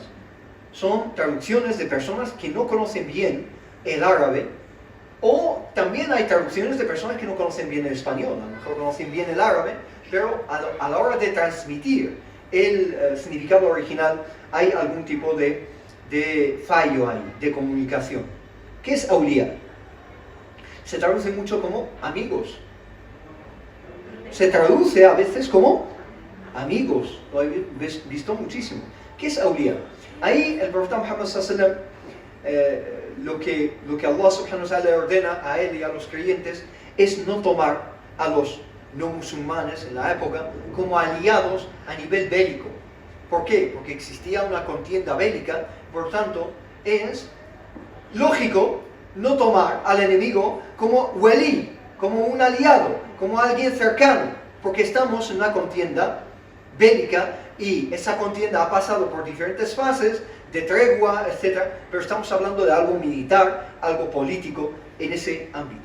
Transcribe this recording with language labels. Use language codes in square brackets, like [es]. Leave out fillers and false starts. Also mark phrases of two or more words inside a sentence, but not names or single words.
[es] Son traducciones de personas que no conocen bien el árabe, o también hay traducciones de personas que no conocen bien el español, a lo mejor conocen bien el árabe, pero a la hora de transmitir el significado original hay algún tipo de fallo ahí, de comunicación. ¿Qué es awliya? Se traduce mucho como amigos. Se traduce a veces como amigos. Lo he visto muchísimo. ¿Qué es awliya? Ahí el profeta Muhammad [ar] صلى الله عليه وسلم, [es] lo que Allah [ar] سبحانه وتعالى [es] le ordena a él y a los creyentes es no tomar a los no musulmanes en la época como aliados a nivel bélico. ¿Por qué? Porque existía una contienda bélica, por tanto es lógico no tomar al enemigo como wali, como un aliado, como alguien cercano, porque estamos en una contienda bélica y esa contienda ha pasado por diferentes fases de tregua, etc., pero estamos hablando de algo militar, algo político en ese ámbito.